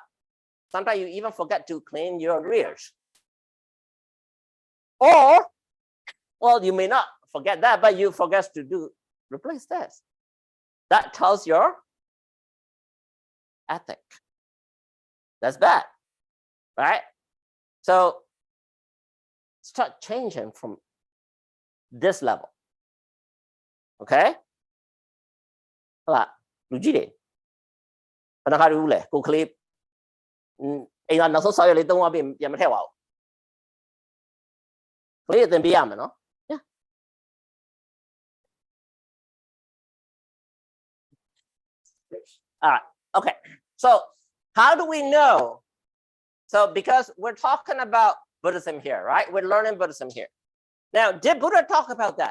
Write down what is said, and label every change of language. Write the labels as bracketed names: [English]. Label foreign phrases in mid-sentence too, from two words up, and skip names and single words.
[English] Sometimes you even forget to clean your rears. Or, well, you may not forget that, but you forget to replace this. That tells your ethic. That's bad, right? So start changing from this level. Okay? [Burmese] ဟုတ်လားလူကြီးတွေဘယ်နှခါတူလဲကိုကလေးအိမ်ကနောက်ဆုံးဆောက်ရလေး3 ရက်ပြန်မထည့်ပါဘူးကလေးအသင်ပေးရမယ်နော် Yeah. [English] All right. Okay. So how do we know? So because we're talking about Buddhism here, right? We're learning Buddhism here. Now, did Buddha talk about that?